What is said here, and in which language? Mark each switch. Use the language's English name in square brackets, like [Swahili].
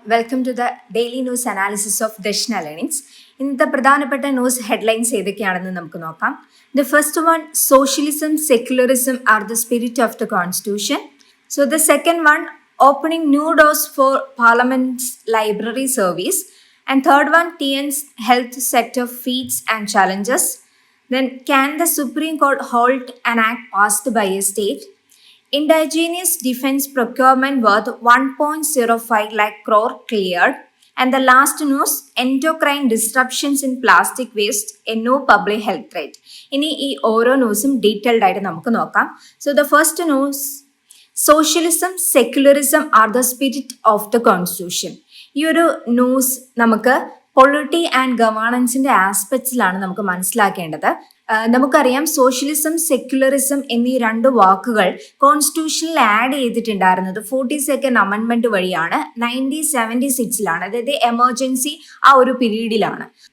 [English] Welcome to the daily news analysis of Dashna Learnings. [Malayalam] ഇന്നത്തെ പ്രധാനപ്പെട്ട news headlines ഏതൊക്കെയാണെന്ന് നമുക്ക് നോക്കാം. [English] The first one, socialism, secularism are the spirit of the constitution. So the second one, opening new doors for Parliament's library service. And third one, TN's health sector feats and challenges. Then, can the Supreme Court halt an act passed by a state? Indigenous defense procurement worth 1.05 lakh crore cleared. And the last news, endocrine disruptions in plastic waste, a no public health threat. [Malayalam] ഇനി ഈ ഓരോ ന്യൂസും detailed ആയിട്ട് നമുക്ക് നോക്കാം. [English] So the first news, socialism secularism are the spirit of the constitution. [Malayalam] ഈ ഒരു news നമുക്ക് പൊളിറ്റി ആൻഡ് ഗവേണൻസിന്റെ ആസ്പെക്ട്സിലാണ് നമുക്ക് മനസ്സിലാക്കേണ്ടത്. നമുക്കറിയാം സോഷ്യലിസം സെക്യുലറിസം എന്നീ രണ്ട് വാക്കുകൾ കോൺസ്റ്റിറ്റ്യൂഷനിൽ ആഡ് ചെയ്തിട്ടുണ്ടായിരുന്നത് 42nd അമെൻമെന്റ് വഴിയാണ് 1976 അതായത് എമർജൻസി ആ ഒരു പീരീഡിലാണ്.